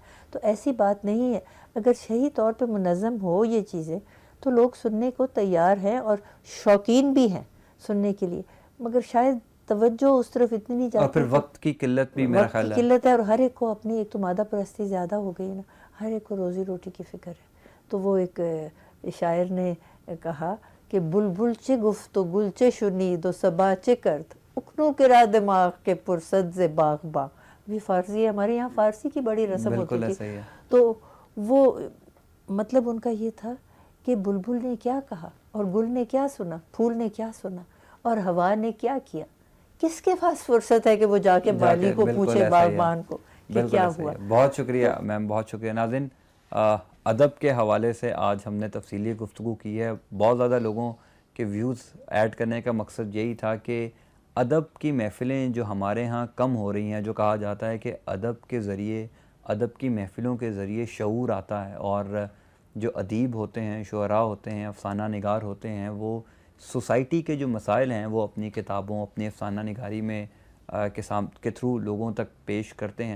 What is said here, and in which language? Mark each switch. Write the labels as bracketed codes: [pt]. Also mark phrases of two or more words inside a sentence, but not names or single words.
[ur] تو ایسی بات نہیں ہے، اگر صحیح طور پہ منظم ہو یہ چیزیں تو لوگ سننے کو تیار ہیں اور شوقین بھی ہیں سننے کے لیے، مگر شاید توجہ اس طرف اتنی نہیں جاتی. اور پھر وقت کی قلت بھی میرا خیال ہے. وقت کی قلت ہے، اور ہر ایک کو اپنی ایک تو مادہ پرستی زیادہ ہو گئی نا، ہر ایک کو روزی روٹی کی فکر ہے. تو وہ ایک شاعر نے کہا کہ [fa] بلبل چے گفت و گل چے شنید و صبا چے کرد، اکنو کرا دماغ کے پرسد ز باغ باغ. [ur] بھی فارسی ہے، ہمارے یہاں فارسی کی بڑی رسم ہوتی تھی. تو وہ مطلب ان کا یہ تھا کہ بلبل نے کیا کہا، اور گل نے کیا سنا، پھول نے کیا سنا، اور ہوا نے کیا کیا، کس کے پاس فرصت ہے کہ وہ جاکے مالی کو बिल्कुल पूछे, ایسا ہی ہے. باغبان کو کہ बिल्कुल क्या ایسا ہی हुआ। है। بہت شکریہ میم، بہت شکریہ۔ ناظرین، ادب کے حوالے سے آج ہم نے تفصیلی گفتگو کی ہے. بہت زیادہ لوگوں کے [en] views add [ur] کرنے کا مقصد یہی تھا کہ ادب کی محفلیں جو ہمارے یہاں کم ہو رہی ہیں، جو کہا جاتا ہے کہ ادب کے ذریعے، ادب کی محفلوں کے ذریعے شعور آتا ہے، اور جو ادیب ہوتے ہیں، شعرا ہوتے ہیں، افسانہ نگار ہوتے ہیں، وہ سوسائٹی کے جو مسائل ہیں وہ اپنی کتابوں، اپنی افسانہ نگاری میں کے تھرو لوگوں تک پیش کرتے ہیں.